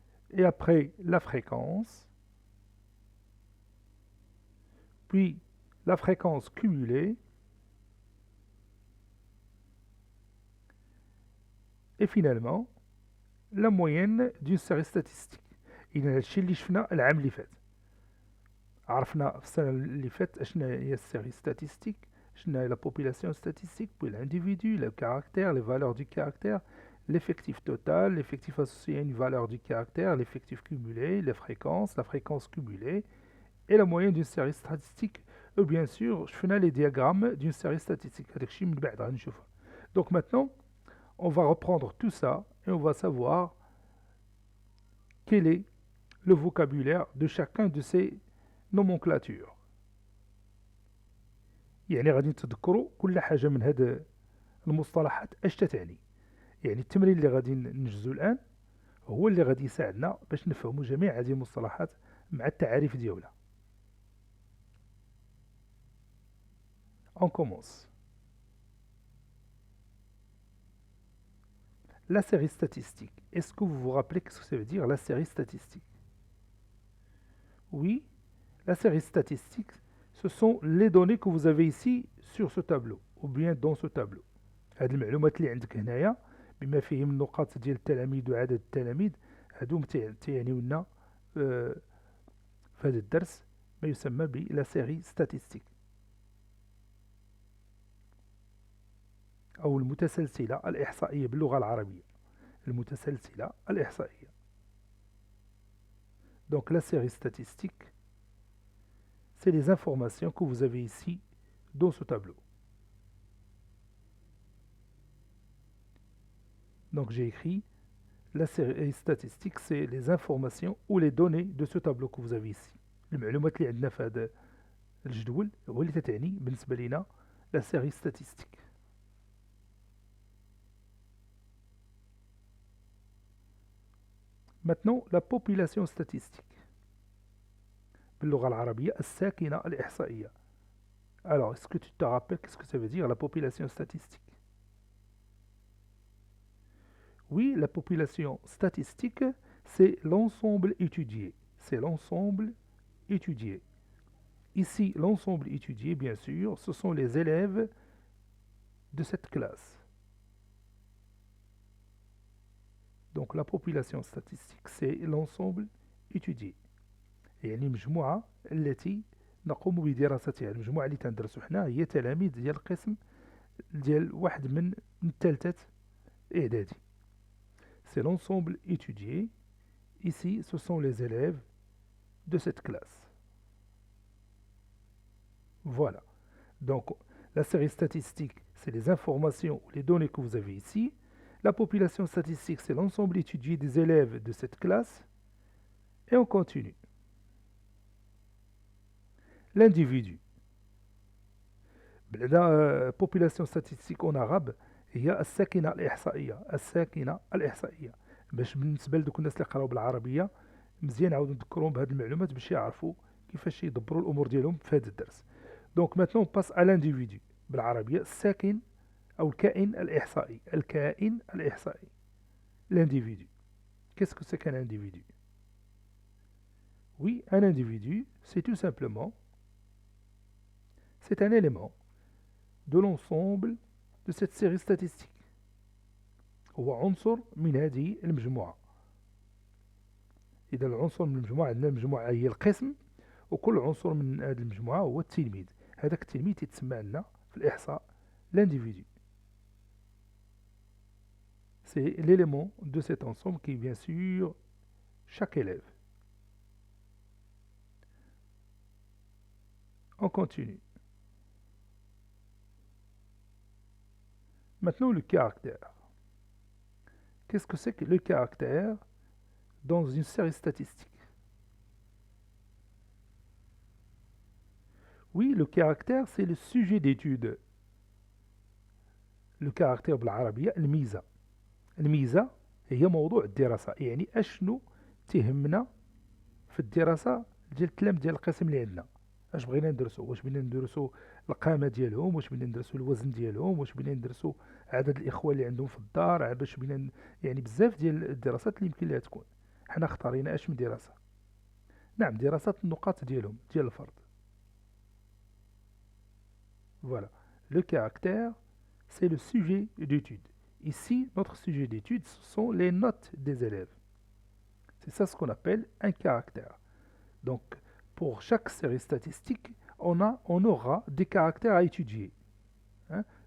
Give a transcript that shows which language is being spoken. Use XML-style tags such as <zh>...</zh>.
<fr>Et après, la fréquence. Puis, la fréquence cumulée. Et finalement, la moyenne d'une série statistique.</fr> <ar>إذا هادشي اللي شفنا العام اللي فات. عرفنا في السنة اللي فات شنو هي السيري ستاتيستيك، شنو هي لا بوبولاسيون ستاتيستيك،</ar> <fr>puis l'individu, le caractère, les valeurs du caractère, l'effectif total, l'effectif associé à une valeur du caractère, l'effectif cumulé, les fréquences, la fréquence cumulée et la moyenne d'une série statistique. Et bien sûr,</fr> <ar>شفنا</ar> <fr>les diagrammes d'une série statistique.</fr> <ar>هذاك الشيء من بعد غنشوفه.</ar> <fr>Donc maintenant, on va reprendre tout ça et on va savoir quel est le vocabulaire de chacun de ces nomenclatures.</fr> <ar>يعني غادي نتذكروا كل حاجة من هذه المصطلحات اش تعني. يعني التمرين اللي غادي ننجزو الآن هو اللي غادي يساعدنا باش نفهموا جميع هذه المصطلحات مع التعاريف ديالها.</ar> <fr>On commence. La série statistique. Est-ce que vous vous rappelez qu'est-ce que ça veut dire la série statistique? Oui, la série statistique, ce sont les données que vous avez ici sur ce tableau, ou bien dans ce tableau.</fr> <ar>هاد المعلومات اللي عندك هنايا بما فيهم النقاط ديال التلاميذ وعدد التلاميذ هادو تيعنيو لنا في هذا الدرس ما يسمى بلا سيري ستاتيستيك أو المتسلسلة الإحصائية باللغة العربية. المتسلسلة الإحصائية.</ar> <fr>Donc la série statistique, c'est les informations que vous avez ici dans ce tableau. Donc j'ai écrit la série statistique, c'est les informations ou les données de ce tableau que vous avez ici.</fr> <ar>المعلومات اللي عندنا في هذا الجدول هو اللي تتعني بالنسبة لنا la série statistique.</ar> <fr>Maintenant, la population statistique.</fr> <ar>باللغة العربية الساكنة الإحصائية.</ar> <fr>Alors, est-ce que tu te rappelles qu'est-ce que ça veut dire la population statistique? Oui, la population statistique, c'est l'ensemble étudié. C'est l'ensemble étudié. Ici, l'ensemble étudié, bien sûr, ce sont les élèves de cette classe. Donc la population statistique, c'est l'ensemble étudié.</fr> <ar>يعني مجموعة التي نقوم بدراستها. المجموعة اللي تندرسو حنا هي تلاميذ ديال القسم ديال واحد من الثالثة إعدادي.</ar> <fr>C'est l'ensemble étudié. Ici, ce sont les élèves de cette classe. Voilà. Donc, la série statistique, c'est les informations ou les données que vous avez ici. La population statistique, c'est l'ensemble étudié des élèves de cette classe. Et on continue. L'individu. La population statistique en arabe</fr> <ar>هي الساكنة الإحصائية. الساكنة الإحصائية. باش بالنسبة لدوك الناس اللي قراو بالعربية مزيان نعاودو نذكرهم بهاد المعلومات باش يعرفوا كيفاش يدبروا الأمور ديالهم في هذا الدرس.</ar> <fr>دونك maintenant on passe à l'individu.</fr> <ar>بالعربية الساكن أو الكائن الإحصائي. الكائن الإحصائي. L'individu.</ar> <fr>Qu'est-ce que c'est qu'un individu? Oui, un individu, c'est tout simplement, c'est un élément de l'ensemble de cette série statistique.</fr> <ar>هو عنصر من هذه المجموعة. إذا العنصر من المجموعة عندنا المجموعة هي القسم، وكل عنصر من هذه المجموعة هو التلميذ. هذاك التلميذ يتسمى عندنا في الإحصاء l'individu.</ar> <fr>C'est l'élément de cet ensemble qui est bien sûr chaque élève. On continue. Maintenant, le caractère. Qu'est-ce que c'est que le caractère dans une série statistique? Oui, le caractère, c'est le sujet d'étude. Le caractère</fr> <ar>بالعربية الميزة. الميزة هي موضوع الدراسة. يعني أشنو تهمنا في الدراسة ديال التلاميذ ديال القسم اللي عندنا. اش بغينا ندرسو؟ واش بغينا ندرسو القامة ديالهم، واش بغينا ندرسو الوزن ديالهم، واش بغينا ندرسو عدد الإخوة اللي عندهم في الدار، باش بغينا يعني بزاف ديال الدراسات اللي يمكن لها تكون. حنا اختارينا اش من دراسة؟ نعم، دراسة النقاط ديالهم ديال الفرد.</ar> <fr>Voilà. Le caractère, c'est le sujet d'étude. Ici, notre sujet d'étude, ce sont les notes des élèves. C'est ça ce qu'on appelle un caractère. Donc, pour chaque série statistique, on aura des caractères à étudier. Hein.</fr>